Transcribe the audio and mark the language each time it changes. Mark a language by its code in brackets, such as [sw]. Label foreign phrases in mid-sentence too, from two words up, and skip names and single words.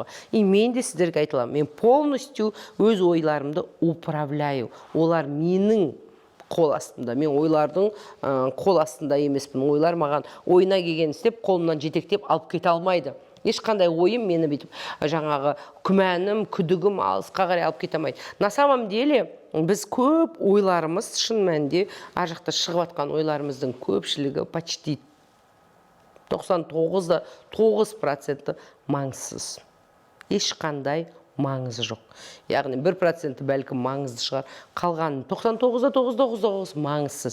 [kk] И мен де сіздерге айтылам, мен полностью өз ойларымды управляю. Олар менің қол астында. Мен ойлардың қол астында емеспін. Ойлар маған ойына келген істеп, қолымнан жетектеп алып кете алмайды. Ешқандай ойым мені бүйтіп, жаңағы күмәнім, күдігім алысқа қарай алып кете алмайды. [ru] На самом деле, [kk] біз көп ойларымыз, шын мәнінде, ар жақта шығып жатқан ойларымыздың көпшілігі почти 99% маңызсыз. Ешқандай маңызы жоқ. Яғни 1% бәлкім маңызды шығар, қалған 99,999 маңызсыз.